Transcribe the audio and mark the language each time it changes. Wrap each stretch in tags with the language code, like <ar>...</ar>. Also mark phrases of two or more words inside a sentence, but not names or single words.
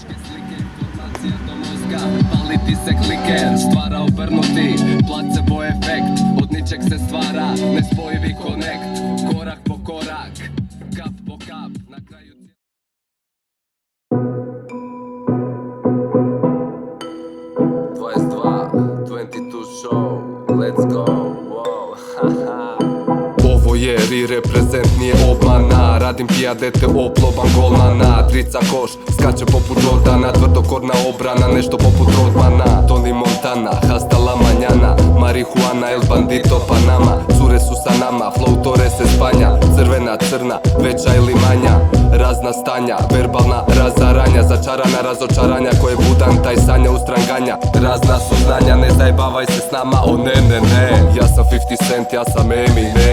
<hr>Pali ti se kliker, stvara obrnuti placebo efekt, od ničeg se stvara nespojivi konekt, korak po korak, kap po kap, na kraju 22</hr> <en>show, let's go, wow, haha.</en> <hr>Ovo je reprezent, nije obmana. Radim pijadete, oploban golmana. Trica koš, skače poput Jordana. Tvrdokorna obrana, nešto poput Rodmana. Tony Montana,</hr> <es>hasta la mañana. Marihuana, el bandito Panama.</es> <hr>Cure su sa nama, flow Torres Espanja. Crvena, crna, veća ili manja. Razna stanja, verbalna razaranja. Začarana razočaranja, koje budan taj sanja ustranganja. Razna su znanja, ne zajebavaj se s nama, o ne. Ja sam 50 Cent, ja sam Eminem.</hr>